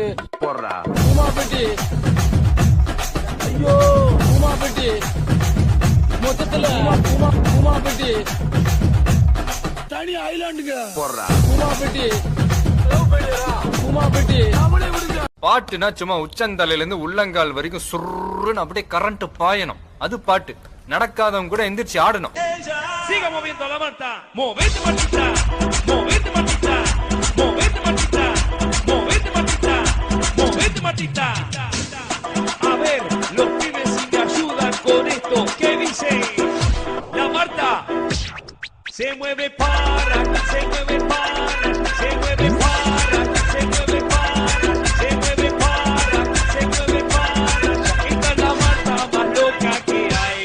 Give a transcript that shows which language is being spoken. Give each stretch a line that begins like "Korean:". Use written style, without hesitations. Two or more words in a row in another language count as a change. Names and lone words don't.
Tamil: உமாபெட்டி, ஐயோ உமாபெட்டி, மொத்தத்துல உமாபெட்டி தனி ஐலாண்டுங்க. உமாபெட்டி உமாபெட்டி பாட்டுனா சும்மா உச்சந்தலையில இருந்து உள்ளங்கால் வரைக்கும் சுருன்னு அப்படியே கரண்ட் பாயணும். அது பாட்டு. நடக்காதவங்க கூட எந்திரிச்சு ஆடணும்.
Spanish: Siga moviendo la manta, movete Martita, movete Martita, movete Martita, movete Martita, movete Martita. A ver, los pibes si me ayudan con esto, ¿qué dicen? La Marta se mueve para, se mueve para, se mueve para, se mueve para, se mueve para, se mueve para. Esta es la Marta más loca que hay.